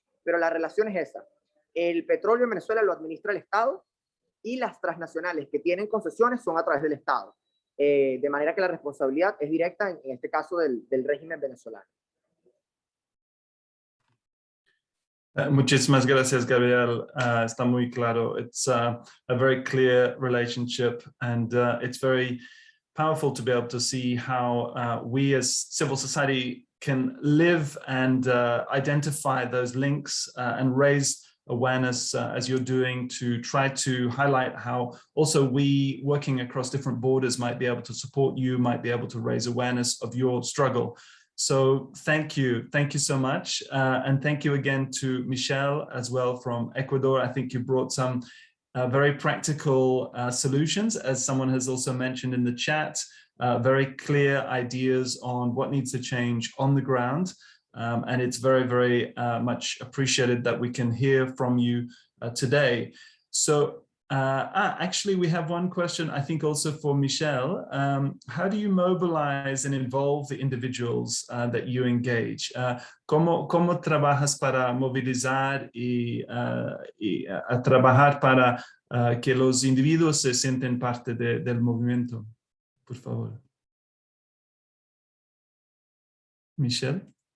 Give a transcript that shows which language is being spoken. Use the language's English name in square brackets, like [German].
[Spanish] Pero la relación es esa. El petróleo en Venezuela lo administra el Estado y las transnacionales que tienen concesiones son a través del Estado. De manera que la responsabilidad es directa, en este caso, del régimen venezolano. Muchísimas gracias, Gabriel. Está muy claro. [English] It's a very clear relationship, and it's very powerful to be able to see how we as civil society can live and identify those links and raise awareness as you're doing, to try to highlight how also we working across different borders might be able to support you, might be able to raise awareness of your struggle. So thank you so much. And thank you again to Michelle as well from Ecuador. I think you brought some very practical solutions, as someone has also mentioned in the chat, very clear ideas on what needs to change on the ground. And it's very, very much appreciated that we can hear from you today. So actually, we have one question, I think also for Michelle. How do you mobilize and involve the individuals that you engage? [Spanish] ¿Cómo trabajas para movilizar y a trabajar para que los individuos se sienten parte del movimiento? Por favor. Michelle.